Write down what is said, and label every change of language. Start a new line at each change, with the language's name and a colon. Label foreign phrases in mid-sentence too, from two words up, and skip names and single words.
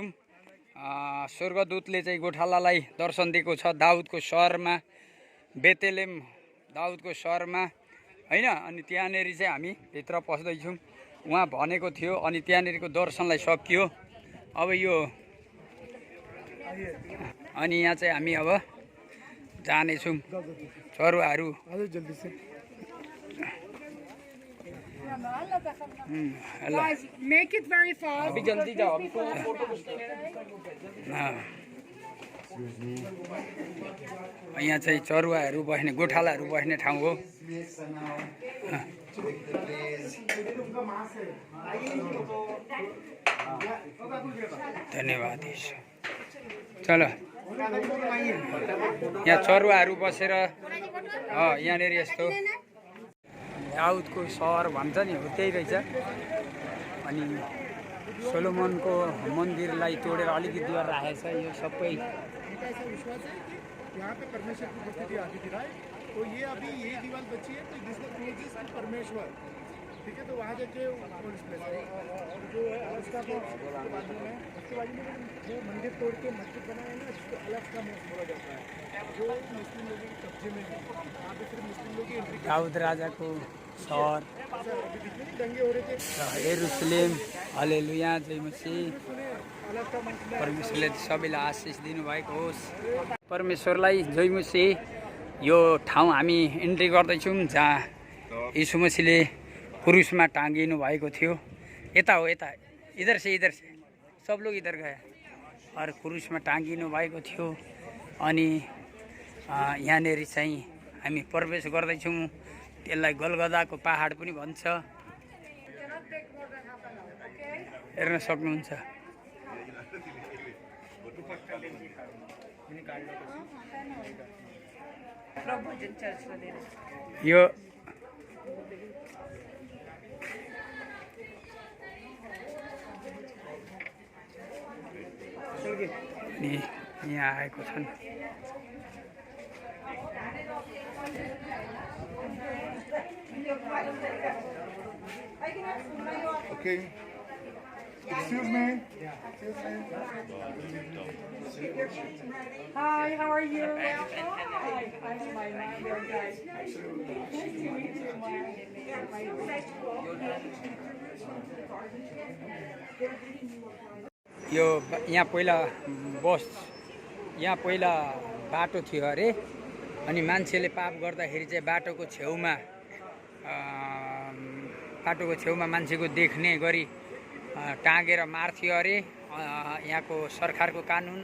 Nepali: स्वर्गदूतले चाहिँ गोठालालाई दर्शन दिएको छ दाउदको सहरमा, बेतेलेम दाउदको सहरमा होइन। अनि त्यहाँनिर चाहिँ हामी भित्र पस्दैछौँ। उहाँ भनेको थियो अनि त्यहाँनिरको दर्शनलाई सकियो। अब यो अनि यहाँ चाहिँ हामी अब जानेछौँ चरुवाहरू।
Hindi: जल्दी से
English: Guys, make it very fast.
Hindi: अभी जल्दी जाओ अभी
Nepali: यहाँ चाहिँ चरुवाहरू बस्ने गोठालाहरू बस्ने ठाउँ हो। धन्यवाद चलो यहाँ चरुवाहरू बसेर यहाँनिर यस्तो दाउदको सहर भन्छ नि हो त्यही रहेछ। अनि सोलोमनको मन्दिरलाई तोडेर अलिकति दूर राखेको छ यो सबै।
Hindi: ऐसा विश्वास है कि यहाँ पे परमेश्वर की उपस्थिति आती थी राइट। तो ये अभी यही दीवार बची है तो जिसने
English: closest to
Hindi: परमेश्वर, ठीक है। तो वहाँ जाके और जो है उसका बाजू में जो मंदिर तोड़ के मस्जिद बनाए ना जिसको अलग का बोला जाता है, जो मुस्लिम लोगों के कब्जे में है। वहाँ पे सिर्फ मुस्लिम लोग ही एंट्री
Nepali: दाउद राजाको सहर
Hindi: दंगे हो रहे थे, यरुशलेम। हालेलुया जय मसीह। अलग का मंदिर
Nepali: परमेश्वरले सबैलाई आशिष दिनुभएको होस्। परमेश्वरलाई जय मसीह। यो ठाउँ हामी इन्ट्री गर्दैछौँ जहाँ यीशु मसीहले क्रुसमा टाँगिनु भएको थियो। यता हो यता,
Hindi: इधर से सब लोग इधर गए और
Nepali: क्रुसमा टाँगिनु भएको थियो। अनि यहाँनिर चाहिँ हामी प्रवेश गर्दैछौँ। त्यसलाई गोलगदाको पहाड पनि भन्छ। हेर्न सक्नुहुन्छ। यो अनि यहाँ आएको छन्।
English: Okay. Excuse me. Hi, how are you? Hi, I'm my mom. Guys. Nice to meet you,
Nepali: यो यहाँ पहिला बस यहाँ पहिला बाटो थियो अरे, अनि मान्छेले पाप गर्दाखेरि चाहिँ बाटोको छेउमा मान्छेको देख्ने गरी टाँगेर मार्थ्यो अरे यहाँको सरकारको कानुन।